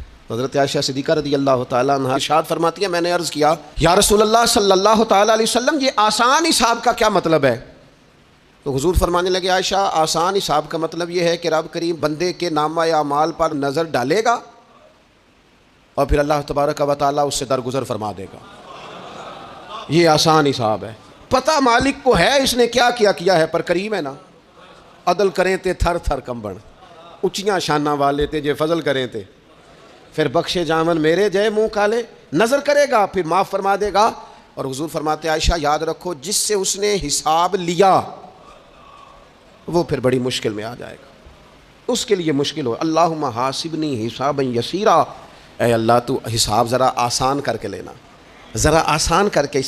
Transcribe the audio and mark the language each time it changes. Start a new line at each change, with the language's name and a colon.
Urdu: حضرت عائشہ صدیقہ رضی اللہ تعالیٰ عنہ ارشاد فرماتی ہے میں نے عرض کیا یا رسول اللہ صلی اللہ تعالیٰ علیہ وسلم یہ آسان حساب کا کیا مطلب ہے؟ تو حضور فرمانے لگے عائشہ آسان حساب کا مطلب یہ ہے کہ رب کریم بندے کے نامہ اعمال پر نظر ڈالے گا اور پھر اللہ تبارک و تعالیٰ اس سے درگزر فرما دے گا. یہ آسان حساب ہے. پتہ مالک کو ہے اس نے کیا کیا ہے، پر کریم ہے نا.
Punjabi: عدل کریں تے تھر تھر کمبن، اچیاں شانہ والے تے جے فضل کریں تے پھر بخشے جامن میرے جے منہ کالے.
Urdu: نظر کرے گا پھر معاف فرما دے گا. اور حضور فرماتے عائشہ یاد رکھو جس سے اس نے حساب لیا وہ پھر بڑی مشکل میں آ جائے گا، اس کے لیے مشکل ہو.
Arabic: اللہم حاسبنی حسابا یسیرا،
Urdu: اے اللہ تو حساب ذرا آسان کر کے لینا، ذرا آسان کر کے.